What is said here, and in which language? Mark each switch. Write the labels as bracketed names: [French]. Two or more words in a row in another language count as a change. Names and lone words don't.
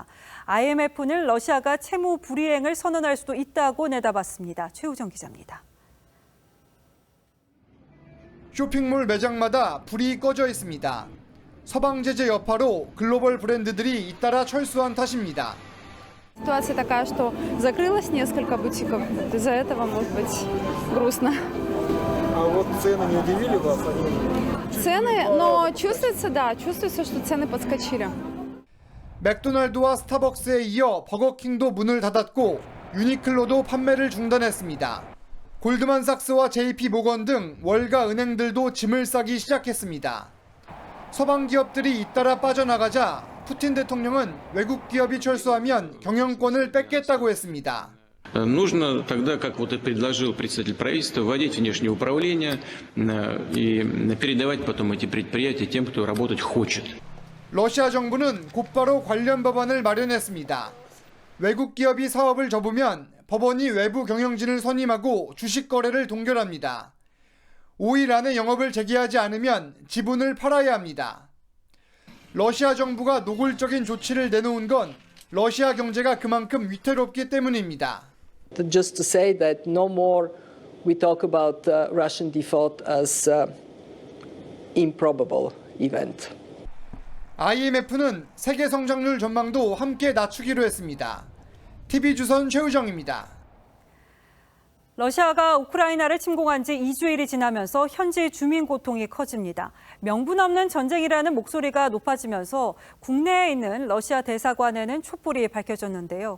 [Korean] IMF는 러시아가 채무 불이행을 선언할 수도 있다고 내다봤습니다. 최우정 기자입니다. 쇼핑몰 매장마다 불이 꺼져 있습니다. 서방 제재 여파로 글로벌 브랜드들이 잇따라 철수한 탓입니다. [Russian] Ситуация такая, что закрылось несколько бутиков. Из-за этого, может быть, грустно. А вот цены не удивили вас? Цены, но чувствуется, да, чувствуется, что цены подскочили. [Korean] 맥도날드와 스타벅스에 이어 버거킹도 문을 닫았고 유니클로도 판매를 중단했습니다. 골드만삭스와 JP 모건 등 월가 은행들도 짐을 싸기 시작했습니다. 서방 기업들이 잇따라 빠져나가자 푸틴 대통령은 외국 기업이 철수하면 경영권을 뺏겠다고 했습니다. [Russian] Нужно тогда, как вот и предложил представитель правительства, вводить внешнее управление и передавать потом эти предприятия тем, кто работать хочет. [Korean] 러시아 정부는 곧바로 관련 법안을 마련했습니다. 외국 기업이 사업을 접으면 법원이 외부 경영진을 선임하고 주식 거래를 동결합니다. 5일 안에 영업을 재개하지 않으면 지분을 팔아야 합니다. 러시아 정부가 노골적인 조치를 내놓은 건 러시아 경제가 그만큼 위태롭기 때문입니다. [English] Just to say that no more we talk about Russian default as improbable event. [Korean] IMF는 세계 성장률 전망도 함께 낮추기로 했습니다. TV조선 최우정입니다. 러시아가 우크라이나를 침공한 지 2주일이 지나면서 현지 주민 고통이 커집니다. 명분 없는 전쟁이라는 목소리가 높아지면서 국내에 있는 러시아 대사관에는 촛불이 밝혀졌는데요.